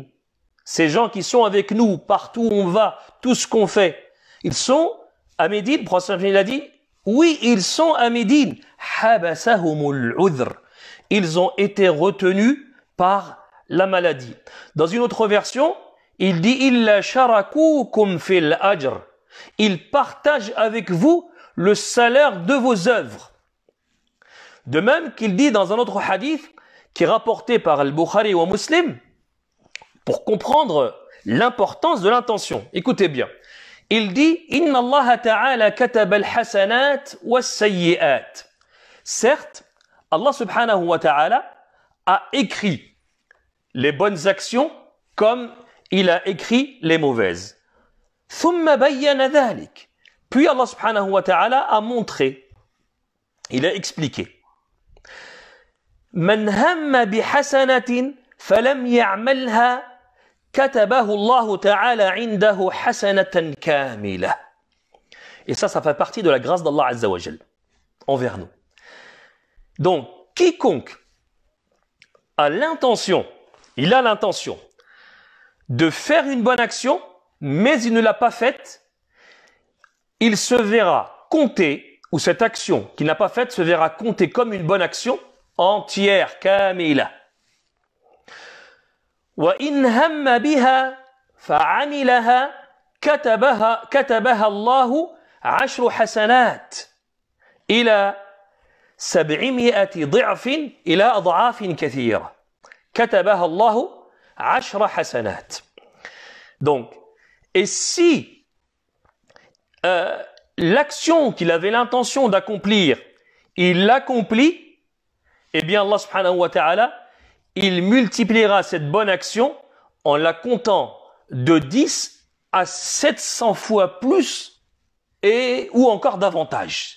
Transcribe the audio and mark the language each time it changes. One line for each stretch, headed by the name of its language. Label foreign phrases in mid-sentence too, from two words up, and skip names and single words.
French: Ces gens qui sont avec nous partout où on va, tout ce qu'on fait, ils sont à Médine? Le prophète il a dit: oui, ils sont à Médine.
Arabic: حبسهم العذر.
French: Ils ont été retenus par la maladie. Dans une autre version, il dit:
Arabic: إلا شركوكم في الأجر.
French: Ils partagent avec vous le salaire de vos œuvres. De même qu'il dit dans un autre hadith qui est rapporté par Al-Bukhari ou Muslim, pour comprendre l'importance de l'intention. Écoutez bien. Il dit:
Arabic: إن الله تعالى كتب الحسنات والسيئات.
French: Certes, Allah
Arabic: سبحانه وتعالى
French: a écrit les bonnes actions comme il a écrit les mauvaises.
Arabic: ثم بين ذلك.
French: Puis Allah
Arabic: سبحانه وتعالى
French: a montré, il a expliqué.
Arabic: من هم بحسنة فلم يعملها كتبه الله تعالى عنده حسنة كاملة.
French: Et ça fait partie de la grâce d'Allah
Arabic: عز وجل
French: envers nous. Donc, quiconque a l'intention, il a l'intention de faire une bonne action, mais il ne l'a pas faite, il se verra compter, ou cette action qu'il n'a pas faite se verra compter comme une bonne action entière, kamila.
Arabic: وإن هم بها فعملها كتبها الله 10 حسنات إلى 700 ضعف إلى أضعاف كثيرة كتبها الله 10 حسنات.
French: Donc, et si l'action qu'il avait l'intention d'accomplir, il l'accomplit, eh bien Allah
Arabic: سبحانه وتعالى,
French: il multipliera cette bonne action en la comptant de 10 à 700 fois plus ou encore davantage.